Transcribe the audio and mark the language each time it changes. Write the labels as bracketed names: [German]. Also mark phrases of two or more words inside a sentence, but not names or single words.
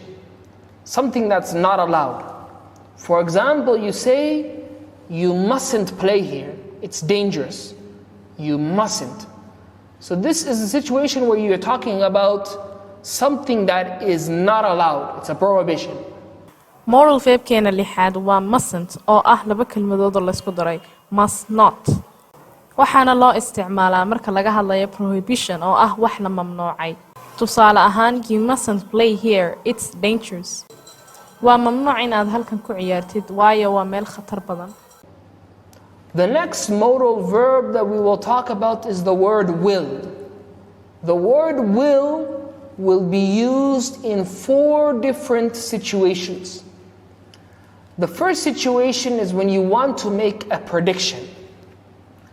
[English] Something that's not allowed. For example, you say, you mustn't play here. It's dangerous. You mustn't. So this is a situation where you're talking about something that is not allowed. It's a prohibition. Modal verbkeena [Somali] lixaad waa mustn't oo ah laba kelmadood oo la isku daray. [English] Must not. [Somali] Waxaana loo isticmaalaa marka laga hadlayo prohibition oo ah wax la mamnuucay. Tusaale ahaan, [English] you mustn't play here. It's dangerous. [Somali] Waa mamnuuc in aad halkan ku ciyaartid waayo waa meel khatar badan. [English] The next modal verb that we will talk about is the word will. The word will be used in four different situations. The first situation is when you want to make a prediction.